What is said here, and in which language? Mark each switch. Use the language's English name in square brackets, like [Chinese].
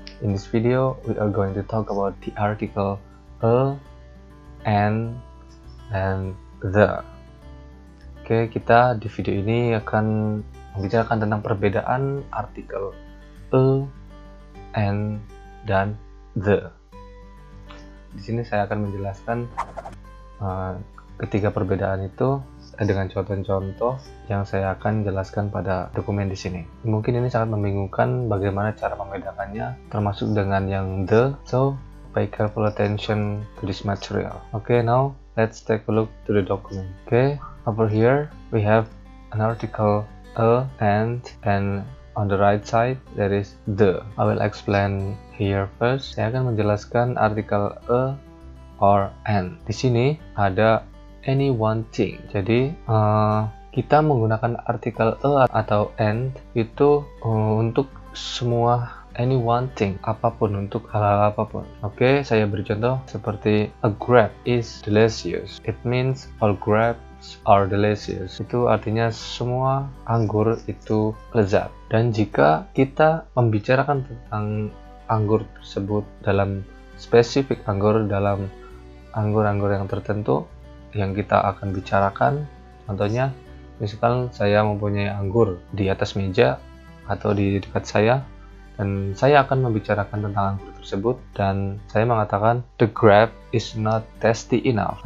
[English] In this video, we are going to talk about the article a, and the. [Indonesian] Oke, kita di video ini akan membicarakan tentang perbedaan artikel a, and, dan the. Di sini saya akan menjelaskan ketiga perbedaan itu dengan contoh-contoh yang saya akan jelaskan pada dokumen di sini. Mungkin ini sangat membingungkan bagaimana cara membedakannya, termasuk dengan yang the. [English] So, pay careful attention to this material. Okay, now let's take a look to the document. Okay, over here we have an article a and on the right side there is the. I will explain here first. [Indonesian] Saya akan menjelaskan artikel a or and. Di sini ada any one thing. Jadi kita menggunakan artikel a atau and itu untuk semua any one thing, apapun, untuk hal-hal apapun. Oke, saya beri contoh seperti [English] a grape is delicious. It means all grapes are delicious. [Indonesian] Itu artinya semua anggur itu lezat. Dan jika kita membicarakan tentang anggur tersebut dalam spesifik anggur, dalam anggur-anggur yang tertentu yang kita akan bicarakan, contohnya misalkan saya mempunyai anggur di atas meja atau di dekat saya dan saya akan membicarakan tentang anggur tersebut dan saya mengatakan [English] the grape is not tasty enough.